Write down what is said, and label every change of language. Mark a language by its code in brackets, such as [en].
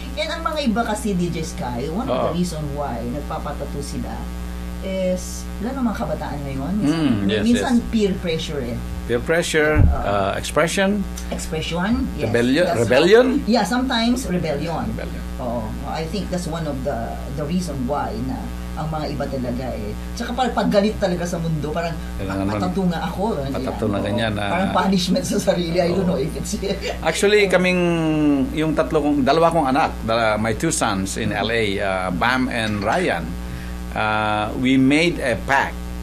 [tl] And ang mga iba kasi, DJ Sky, [en] one of the reason why [tl] nagpapatato sila is, lalo mga kabataan ngayon, minsan peer pressure [en] Peer pressure, expression, yes. Rebellion? Yeah, sometimes rebellion. [tl] Oo, [en] I think that's one of the reason why [tl] na ang mga iba talaga Tsaka pag galit talaga sa mundo, parang patato nga ako. Patato na ganyan. Parang punishment sa sarili. [en] I don't know if it's... Actually, [tl] yung dalawa kong anak, [en] my two sons in LA, Bam and Ryan, we made a pact.